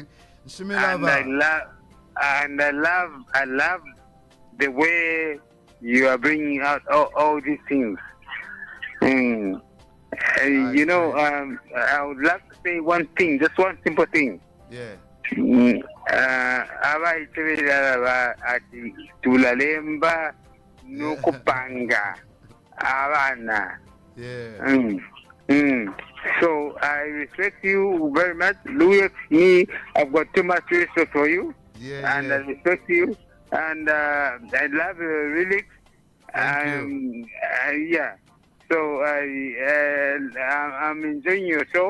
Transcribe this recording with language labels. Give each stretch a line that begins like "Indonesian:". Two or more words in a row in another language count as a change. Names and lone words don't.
English: And I love the way you are bringing out all these things. I would like to say one thing, just one simple thing. Yeah.
Bemba: Ati tulalemba nukupanga abana.
English: Yeah. So I respect you very much, Louie-X. Me, I've got too much respect for you, and I respect you, and I love your lyrics. So I'm enjoying your show.